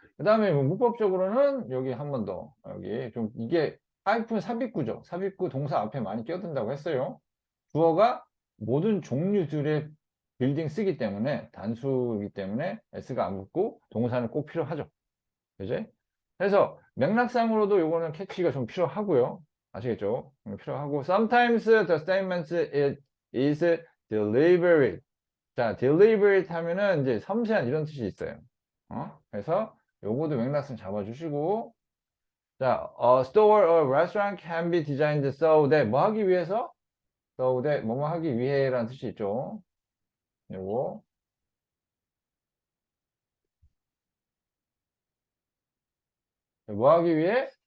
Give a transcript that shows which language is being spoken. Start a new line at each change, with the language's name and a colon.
Korean: 그 다음에 뭐 문법적으로는 여기 한 번 더 여기 좀 이게 하이픈 삽입구죠. 삽입구 동사 앞에 많이 끼어든다고 했어요. 주어가 모든 종류들의 빌딩 쓰기 때문에 단수이기 때문에 s가 안 붙고 동사는 꼭 필요하죠. 그지? 그래서 맥락상으로도 요거는 캐치가 좀 필요하고요. 아시겠죠? 필요하고
English: sometimes the statement is deliberate.
Korean: 자, deliberate 하면은 이제 섬세한 이런 뜻이 있어요. 그래서 요거도 맥락상 잡아주시고 자,
English: a store or restaurant can be designed so that
Korean: 뭐 하기 위해서? so that 뭐뭐 하기 위해라는 뜻이 있죠. 요거 뭐 하기 위해?